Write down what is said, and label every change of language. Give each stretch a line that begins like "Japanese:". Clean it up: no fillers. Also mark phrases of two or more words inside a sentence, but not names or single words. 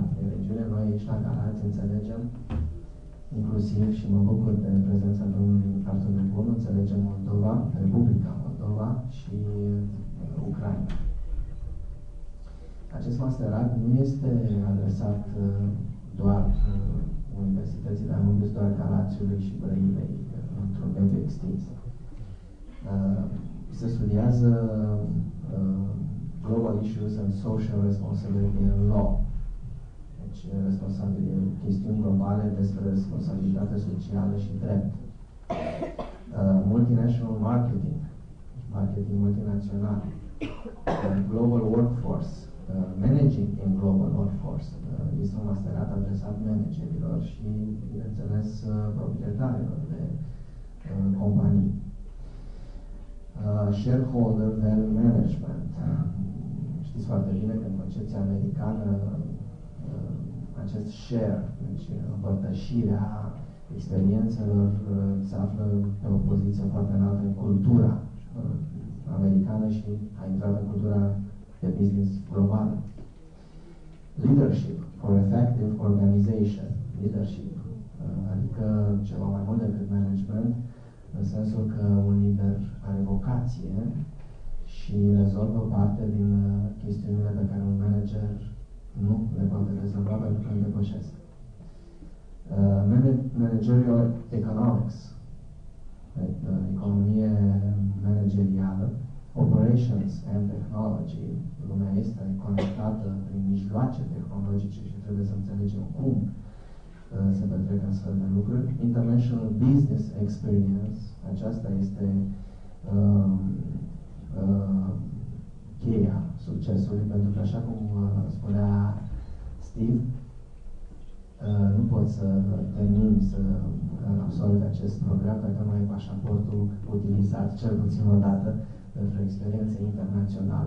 Romanian: În regiune noi aici la Galați înțelegem inclusiv și mă bucur de prezența domnului Artur Bun, înțelegem Moldova, Republica Moldova și Ucraina. Acest masterat nu este adresat doar Universității Danubis, doar Galațiului și Brăilei, într-un mediu extins. Se studiază
English: global issues and social responsibility in law.
Romanian: Deci, chestiuni globale despre responsabilitate socială și drept.
English: Multinational marketing,
Romanian: marketing multinațional.
English: Global workforce, managing in global workforce.
Romanian: Este un masterat adresat managerilor și, bineînțeles, proprietarilor de companii.
English: Shareholder value management.
Romanian: Știți foarte bine că în concepția americană acest share, deci împărtășirea experiențelor, se află pe o poziție foarte înaltă în cultura americană și a intrat în cultura de business globală.
English: Leadership for effective organization.
Romanian: Leadership, adică ceva mai mult decât management, în sensul că un lider are vocație și rezolvă parte din chestiunile pe care un manager nu le poate rezolva pentru că îl depășesc.
English: Managerial economics,
Romanian: economie managerială,
English: operations and technology.
Romanian: Lumea este conectată prin mijloace tehnologice și trebuie să înțelegem cum se petrec astfel de lucruri.
English: International business experience,
Romanian: aceasta este cheia succesului, pentru că, așa cum spunea Steve, nu poți să termini să absolvi acest program dacă nu ai pașaportul utilizat cel puțin o dată pentru experiență internațională.